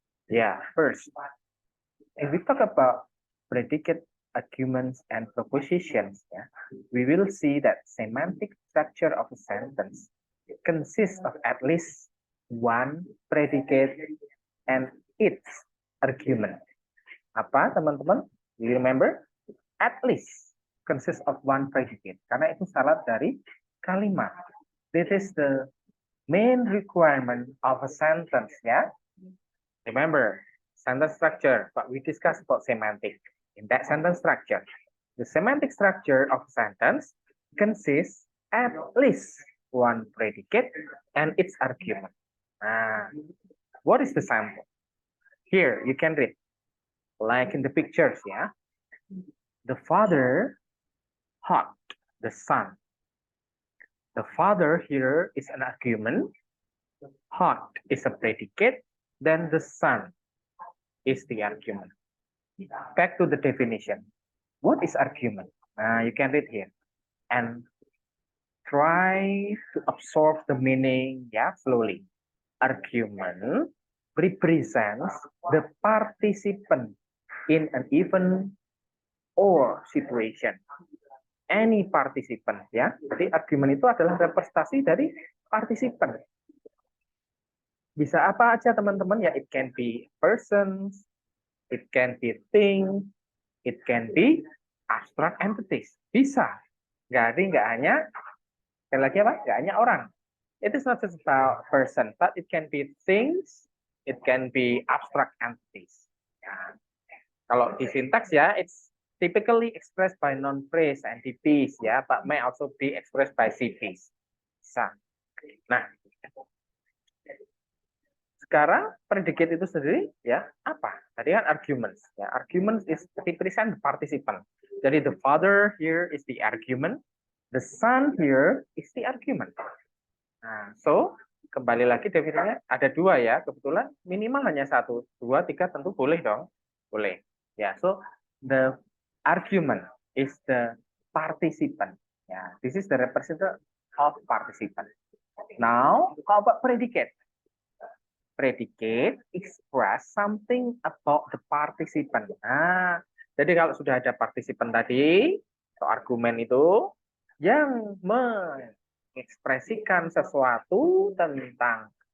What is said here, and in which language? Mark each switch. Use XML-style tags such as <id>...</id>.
<en>Yeah, first, if we talk about predicate, arguments, and propositions, yeah, we will see that semantic structure of a sentence consists of at least one predicate and its argument.</en> <id>Apa, teman-teman?</id> <en>You remember? At least consists of one predicate.</en> <id>Karena itu syarat dari kalimat.</id> <en>This is the main requirement of a sentence, ya. Remember, sentence structure, but we discussed about semantic. In that sentence structure, the semantic structure of a sentence consists at least one predicate and its argument. What is the sample? Here, you can read, like in the pictures, yeah. The father hugged the son. The father here is an argument, hugged is a predicate, then the son is the argument. Back to the definition. What is argument? You can read here. And try to absorb the meaning, yeah, slowly. Argument represents the participant in an event or situation. Any participant, ya.</en> <id>Jadi argumen itu adalah representasi dari partisipan. Bisa apa aja teman-teman ya?</id> <en>It can be persons, it can be things, it can be abstract entities. Bisa.</en> <id>Jadi nggak hanya, sekali lagi apa? Nggak hanya orang.</id> <en>It is not just about person, but it can be things, it can be abstract entities. Ya.</en> <id>Kalau di syntax ya,</id> <en>it's typically expressed by non-phrase and DPs ya, but may also be expressed by CPs.</en> <id>Bisa. Nah, sekarang predicate itu sendiri ya apa? Tadi kan</id> <en>arguments. Ya, arguments is represent the participant. Jadi the father here is the argument, the son here is the argument.</en> <id>Nah, so kembali lagi definisinya ada dua ya, kebetulan minimal hanya satu, dua, tiga tentu boleh dong, boleh.</id> <en>Ya, so the argument is the participant. Ya, this is the representative of participant. Now, how about predicate? Predicate express something about the participant.</en> <id>Nah, jadi kalau sudah ada partisipan tadi, atau argumen itu yang mengekspresikan sesuatu tentang</id>